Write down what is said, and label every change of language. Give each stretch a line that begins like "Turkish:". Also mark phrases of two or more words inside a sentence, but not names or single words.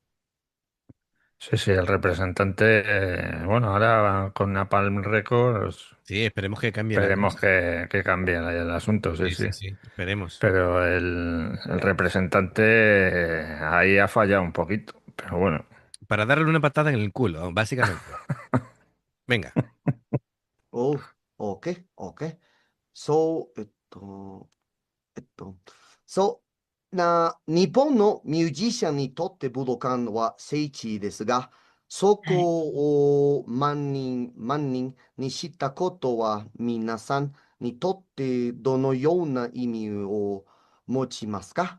Spanish: Sí, sí, el representante, bueno, ahora con Napalm Records Sí, esperemos que cambie la esperemos cosa. que cambie el asunto, sí, Sí, sí. sí, sí, esperemos. Pero el representante ahí ha fallado un poquito. Pero bueno, Para darle una patada en el culo, básicamente. Venga.
Japanese: おう、OK。そう、そう、日本のミュージシャンにとって武道館は聖地ですが、そはい。こを万人にしたことは皆さんにとってどのような意味を持ちますか？